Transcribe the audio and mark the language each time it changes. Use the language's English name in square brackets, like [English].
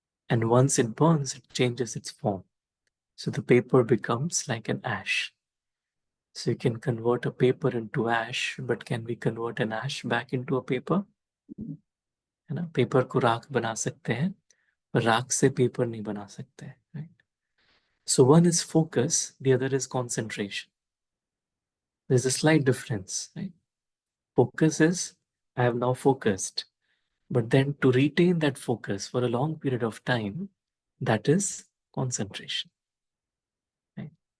[English] And once it burns, it changes its form. So the paper becomes like an ash. So you can convert a paper into ash, but can we convert an ash back into a paper? [Hindi] है ना, paper को राख बना सकते हैं, पर राख से पेपर नहीं बना सकते हैं, right? [English] So one is focus, the other is concentration. There's a slight difference, right? Focus is, I have now focused, but then to retain that focus for a long period of time, that is concentration, right?